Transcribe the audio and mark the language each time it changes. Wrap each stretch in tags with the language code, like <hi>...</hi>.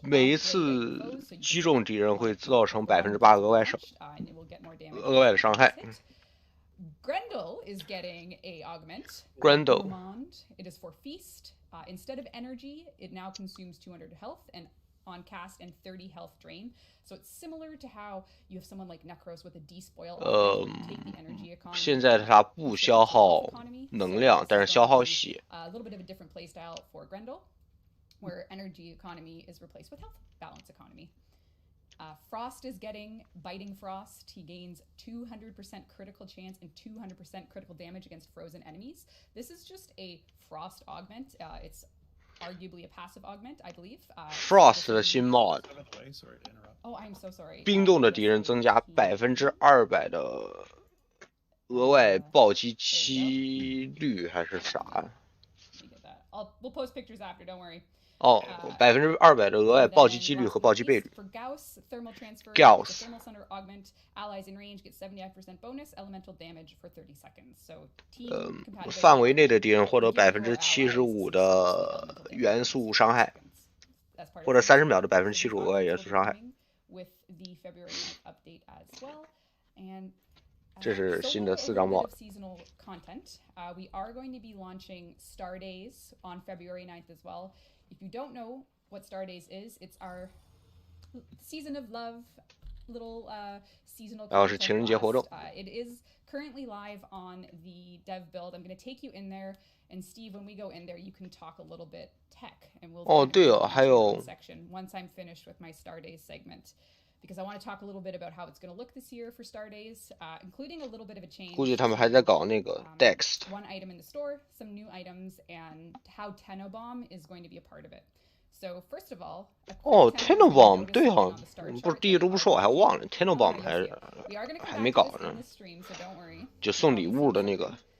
<zh>每一次击中敌人会造成8%额外伤，</zh> <en>and it will get more damage</en> <zh>额外的伤害。</zh> <en>Grendel is getting a augment. Grendel. Gourmand. It is for feast. Instead of energy, it now consumes 200 health and on cast and 30 health drain. So it's similar to how you have someone like Necros with a despoil. Take the energy economy.</en> <zh>现在它不消耗能量，但是消耗血。</zh> <en>A little bit of a different playstyle for Grendel, where energy economy is replaced with health balance economy. Frost is getting Biting Frost. He gains 200% critical chance and 200% critical damage against frozen enemies. This is just a Frost augment. It's arguably a passive augment, I believe.</en> <zh>Frost 的新 mod，</zh> <en>By the way, sorry to interrupt. Oh, I'm so sorry.</en> <zh>冰冻的敌人增加200%的额外暴击几率还是啥？</zh> <en>Let me get that. We'll post pictures after. Don't worry.</en> <zh>哦，200%的额外暴击几率和暴击倍率。</zh> <en>For Gauss, thermal transfer. Gauss. The thermal center augment. Allies in range get 75% bonus elemental damage for 30 seconds. So team compatibility.</en> <zh>范围内的敌人获得75%的元素伤害， 或者30秒的75%额外元素伤害。</zh> <en>With the February 9th update as well. And</en> <zh>这是新的4张 mod。</zh> <en>Seasonal content. We are going to be launching Star Days on February 9th as well. If you don't know what Star Days is, it's our season of love little seasonal</en> <zh>然后是情人节活动。</zh> <en>It is currently live on the dev build. I'm going to take you in there, and Steve, when we go in there, you can talk a little bit tech, and we'll</en> <zh>哦，对哦，还有</zh> <en>section once I'm finished with my Star Days segment. Because I want to talk a little bit about how it's going to look this year for Star Days, including a little bit of a change.</en> <zh>估计他们还在搞那个 Dex。</zh> <en>One item in the store, some new items, and how Tenobomb is going to be a part of it. So first of all,</en> <zh>哦 ，Tenobomb 对哈，不是第一周不说我还忘了 ，Tenobomb 还没搞呢， 就送礼物的那个。</zh>